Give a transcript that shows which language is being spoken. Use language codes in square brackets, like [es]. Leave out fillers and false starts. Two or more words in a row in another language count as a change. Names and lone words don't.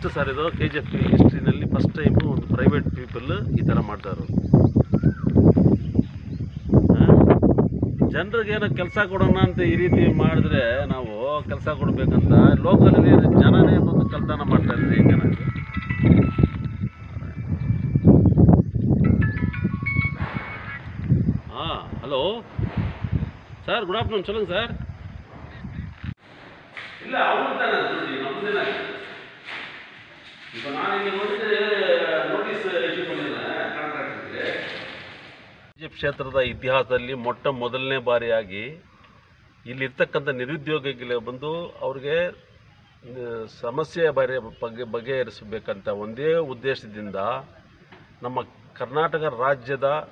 [kn] ಇದು KGF ಹಿಸ್ಟ್ರಿನಲ್ಲಿ [en] first time [kn] ಒಂದು [en] private people [kn] ಈ ಥರ ಮಾಡ್ತಾಯಿರೋದು. ಜನರಿಗೇನೋ ಕೆಲಸ ಕೊಡೋಣ ಅಂತ ಈ ರೀತಿ ಮಾಡಿದ್ರೆ ನಾವು ಕೆಲಸ ಕೊಡಬೇಕಂತ ಲೋಕಲಲ್ಲಿ ಜನನೇ ಬಂದು ಕಳ್ತನ ಮಾಡ್ತಾಯಿದ್ರೆ ಹೆಂಗೆ ನನಗೆ? [en] hello sir, good afternoon. [ta] சொல்லுங்கள் சார். இல்லை அவங்களுக்கு தானே நம்ம தானே இப்போ நான் இங்கே வந்துட்டு [en] notice issue [ta] பண்ணியிருந்தேன் ಕಾಂಟ್ರಾಕ್ಟರ್ಗೆ. [kn] KGF ಕ್ಷೇತ್ರದ ಇತಿಹಾಸದಲ್ಲಿ ಮೊದಲನೇ ಬಾರಿಯಾಗಿ ಇಲ್ಲಿರ್ತಕ್ಕಂಥ ನಿರುದ್ಯೋಗಿಗಳಿಗೆ ಬಂದು ಅವ್ರಿಗೆ ಸಮಸ್ಯೆ ಬಗೆಹರಿಸಬೇಕಂತ ಒಂದೇ ಉದ್ದೇಶದಿಂದ ನಮ್ಮ ಕರ್ನಾಟಕ ರಾಜ್ಯದ